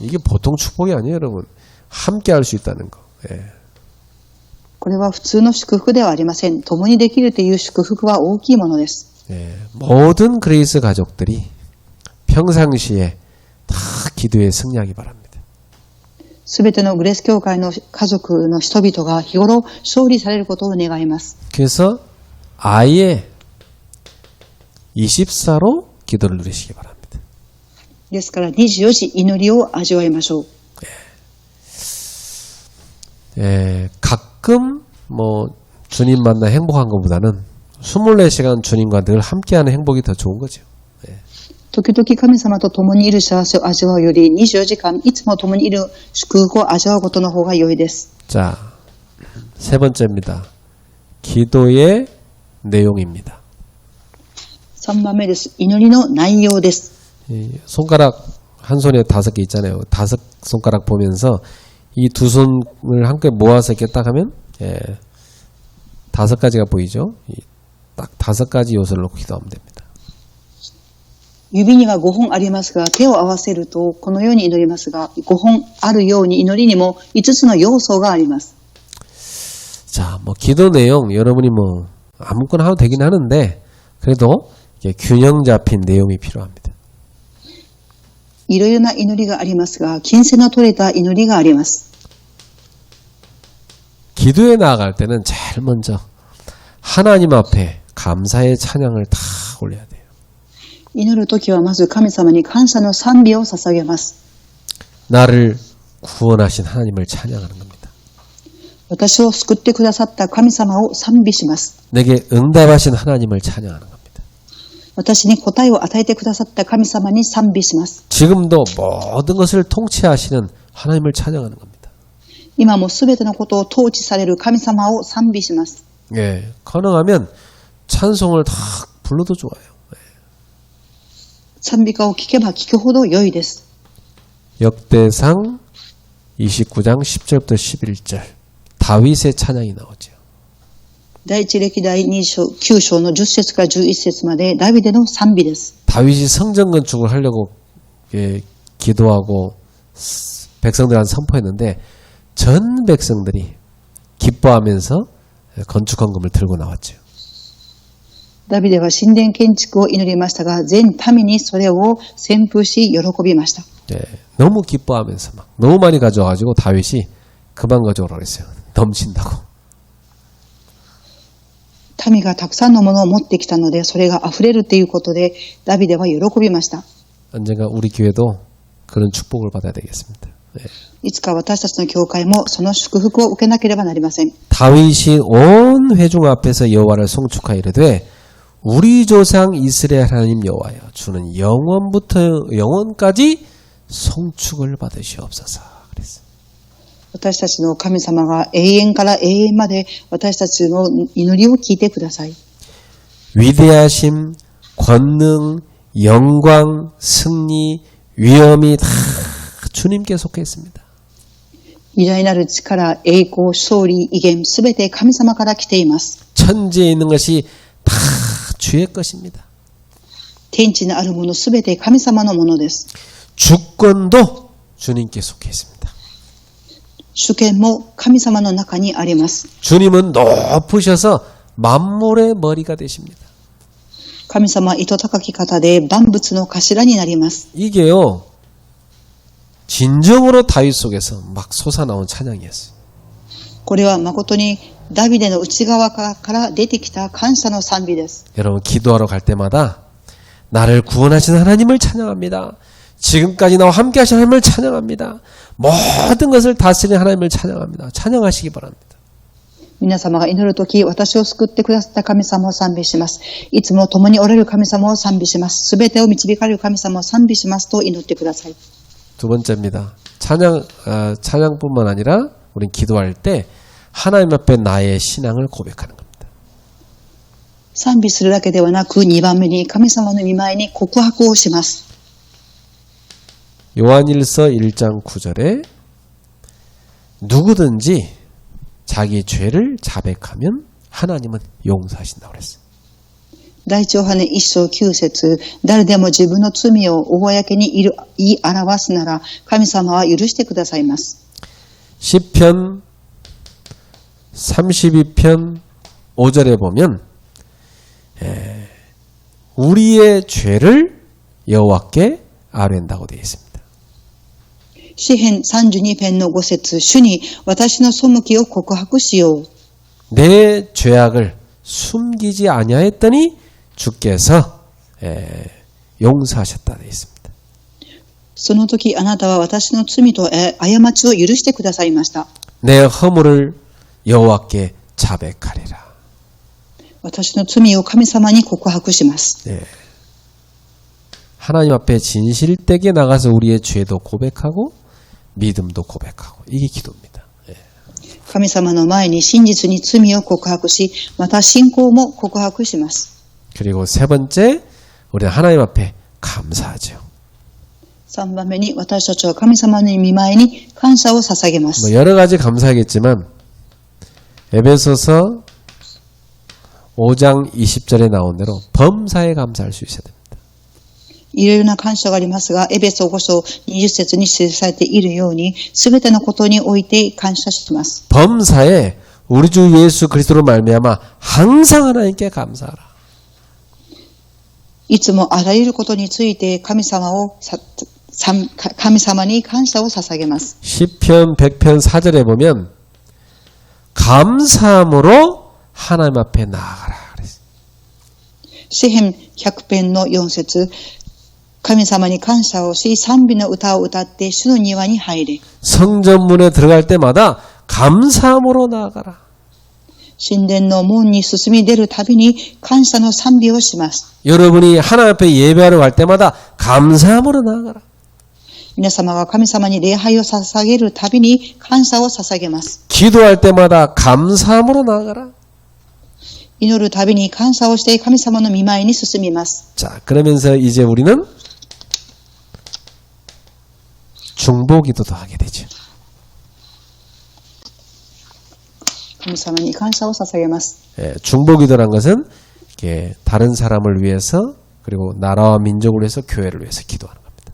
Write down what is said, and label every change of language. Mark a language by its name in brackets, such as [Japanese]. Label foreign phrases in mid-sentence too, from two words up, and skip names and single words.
[Korean] 이게 보통 축복이 아니에요, 여러분. 함께 할 수 있다는 거. 예. [Japanese] これは普通の祝福ではありません。共にできるという祝福は大きいものです。 [Korean] 예. 모든 그레이스 가족들이 평상시에 다 기도에 승리하기 바랍니다. [Japanese] すべてのグレース教会の家族の人々が日頃勝利されることを願います。 [Korean] 그래서 아예 24로 기도를 누리시기 바랍니다. [Japanese] ですから24時祈りを味わいましょう。 [Korean] 예, 가끔 주님 만나 행복한 것보다는 24시간 주님과 늘 함께하는 행복이 더 좋은 거죠. 예. [Japanese] 時々神様と共にいる幸せを味わうより24時間いつも共にいる祝福を味わうことの方が良いです。 [Korean] 자, 세 번째입니다. 기도의 내용입니다. [Japanese] 3 番目です。祈りの内容です。 [Korean] 손가락 한 손에 5개 있잖아요. 5손가락 보면서 이 두 손을 함께 모아서 이렇게 딱 하면 5가지가 보이죠. 딱 5가지 요소를 놓고 기도하면 됩니다. [Japanese] 指には5本ありますが、手を合わせるとこのように祈りますが、5本あるように祈りにも5つの要素があります。 [Korean] 자, 뭐 기도 내용 여러분이 뭐 아무거나 하도 되긴 하는데 그래도 이게 균형 잡힌 내용이 필요합니다. [Japanese] いろいろな祈りがありますが、金銭の取れた祈りがあります。 [Korean] 기도에 나아갈 때는 제일 먼저 하나님 앞에 감사의 찬양을 다 올려야 돼요. [Japanese] 祈るときはまず神様に感謝の賛美を捧げます。 [Korean] 나를 구원하신 하나님을 찬양하는 겁니다. [Japanese] 私を救ってくださった神様を賛美します。 [Korean] 내게 응답하신 하나님을 찬양하는 겁니다. [Japanese] 私に答えを与えてくださった神様に賛美します。 [Korean] 지금도 모든 것을 통치하시는 하나님을 찬양하는 겁니다. [Japanese] 今もすべてのことを統治される神様を賛美します。 [Korean] 예, 가능하면 찬송을 다 불러도 좋아요. [Japanese] 賛美歌を聞けば聞くほど良いです。 [Korean] 역대상 29장 10절부터 11절 다윗의 찬양이 나오죠. [Japanese] 第一歴代9章の10節から11節までダビデの賛美です。 [Korean] 다윗이 성전 건축을 하려고 기도하고 백성들한테 선포했는데 전 백성들이 기뻐하면서 건축 헌금을 들고 나왔죠. [Japanese] ダビデは神殿建築を祈りましたが、全民にそれを旋風し喜びました。 [Korean] 예, 너무 기뻐하면서 막 너무 많이 가져와가지고 다윗이 그만 가져오라고 그랬어요. 넘친다고. [Japanese] 民がたくさんのものを持ってきたので、それが溢れるということで、ダビデは喜びました。 [Korean] 언젠가 우리 교회도 그런 축복을 받아야 되겠습니다. 예. [Japanese] いつか私たちの教会もその祝福を受けなければなりません。 [Korean] 다윗이 온 회중 앞에서 여호와를 송축하여 이르되 우리 조상 이스라엘 하나님 여호와여 주는 영원부터 영원까지 송축을 받으시옵소서 그랬어요. [Japanese] 私たちの神様が永遠から永遠まで私たちの祈りを聞いてください。 [Korean] 위대하심, 권능, 영광, 승리, 위엄이 다 주님께 속해 있습니다. [Japanese] 偉大なる力、栄光、勝利、威厳、すべて神様から来ています。 [Korean] 천지에 있는 것이 다 주의 것입니다. [Japanese] 天地のあるものすべて神様のものです。 [Korean] 주권도 주님께 속해 있습니다. [Japanese] 主権も神様の中にあります。 [Korean] 주님은 높으셔서 만물의 머리가 되십니다. [Japanese] 神様は糸高き方で万物の頭になります。 [Korean] 이게요. 진정으로 다윗 속에서 막 솟아나온 찬양이었어요. [Japanese] これは誠にダビデの内側から出てきた感謝の賛美です。 [Korean] 여러분 기도하러 갈 때마다 나를 구원하신 하나님을 찬양합니다. 지금까지 나와 함께 하신 하나님을 찬양합니다. 모든 것을 다스리는 하나님을 찬양합니다. 찬양하시기 바랍니다. [Japanese] 皆様が祈るとき、私を救ってくださった神様を賛美します。いつも共におられる神様を賛美します。すべてを導かれる神様を賛美しますと祈ってください。 [Korean] 두 번째입니다. 찬양뿐만 아니라 우린 기도할 때 하나님 앞에 나의 신앙을 고백하는 겁니다. [Japanese] 賛美するだけではなく、2番目に神様の御前に告白をします。 [Korean] 요한일서 1장 9절에 누구든지 자기 죄를 자백하면 하나님은 용서하신다고 그랬어요. [Japanese] 第一ヨハネ1章9節、誰でも自分の罪を公に言い表すなら、神様は許してくださいます。 [Korean] 시편 32편 5절에 보면 우리의 죄를 여호와께 아뢰는다고 되어 있습니다. [Japanese] 詩編32編の5節、主に私の背きを告白しよう。 [Korean] 내 죄악을 숨기지 아니하였더니 주께서 용서하셨다 되어 있습니다. [Japanese] その時あなたは私の罪と過ちを許してくださいました。 [Korean] 내 허물을 여호와께 자백하리라. [Japanese] 私の罪を神様に告白します。 [Korean] 하나님 앞에 진실되게 나가서 우리의 죄도 고백하고 믿음도 고백하고 이게 기도입니다. [Japanese] 神様の前に真実に罪を告白し、また信仰も告白します。 [Korean] 그리고 세 번째 우리는 하나님 앞에 감사하죠. [Japanese] 3 番目に私たちは神様の御前に感謝を捧げます。 [Korean] 뭐 여러 가지 감사하겠지만 에베소서 5장 20절에 나온 대로 범사에 감사할 수 있어야 됩니다. [Japanese] いろいろな感謝がありますが、エベソ5章20節に記されているように、すべてのことにおいて感謝します。 [Korean] 범사에 우리 주 예수 그리스도로 말미암아 항상 하나님께 감사하라. [Japanese] いつもあらゆることについて神様に感謝を捧げます。 [Korean] 시편 100편 4절에 보면 감사함으로 하나님 앞에 나아가라. [Japanese] 詩編100編の4節、神様に感謝をし、賛美の歌を歌って主の庭に入れ。 [Korean] 성전문에 들어갈 때마다 감사함으로 나아가라. [Japanese] 神殿の門に進み出るたびに感謝の賛美をします。 [Korean] 여러분이 하나님 앞에 예배하러 갈 때마다 감사함으로 나아가라. [Japanese] 皆様が神様に礼拝を捧げるたびに感謝を捧げます。 [Korean] 기도할 때마다 감사함으로 나아가라. [Japanese] 祈るたびに感謝をして神様の御前に進みます。 [Korean] 자, 그러면서 이제 우리는 중보기도도 하게 되죠. [Japanese] 神様に感謝を捧げます。 [Korean] 예, 중보기도란 것은 이렇게 다른 사람을 위해서 그리고 나라와 민족을 위해서 교회를 위해서 기도하는 겁니다.